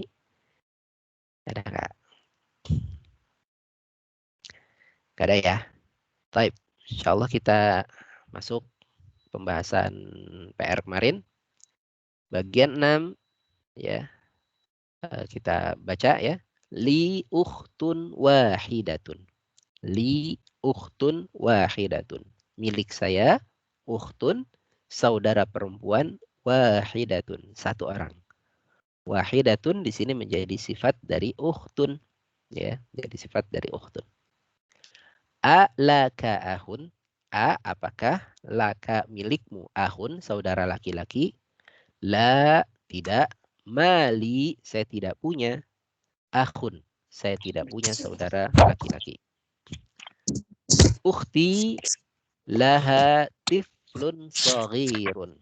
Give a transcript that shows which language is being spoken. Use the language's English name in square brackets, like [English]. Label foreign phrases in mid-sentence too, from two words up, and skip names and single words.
[Indonesian] Ada nggak? Nggak ada ya? Baik, [Arabic] إن شاء الله [Indonesian] kita masuk pembahasan PR kemarin. Bagian 6, ya, kita baca ya. [Arabic] لي أخت واحدة. لي أخت واحدة. [Indonesian] Milik saya, ukhtun, saudara perempuan, wahidatun, satu orang. Wahidatun di sini menjadi sifat dari ukhtun, ya, jadi sifat dari ukhtun. [Arabic] أ لك أخ, [Indonesian] a apakah, laka milikmu, ahun saudara laki-laki, la tidak, mali saya tidak punya, ahun saya tidak punya saudara laki-laki. [Arabic] أختي لها طفل صغير.